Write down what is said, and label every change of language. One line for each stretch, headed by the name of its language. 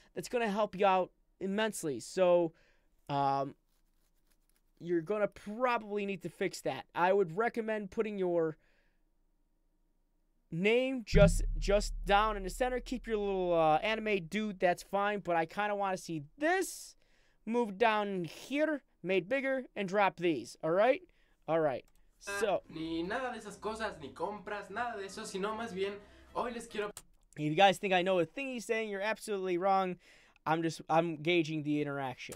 English: That's going to help you out immensely. So, you're going to probably need to fix that. I would recommend putting your name just down in the center. Keep your little anime dude, that's fine. But I kind of want to see this move down here, made bigger, and drop these. All right? All right. So,
Spanish: ni nada de esas cosas, ni compras, nada de eso, sino más bien, hoy les quiero...
English: If you guys think I know a thing he's saying, you're absolutely wrong. I'm gauging the interaction.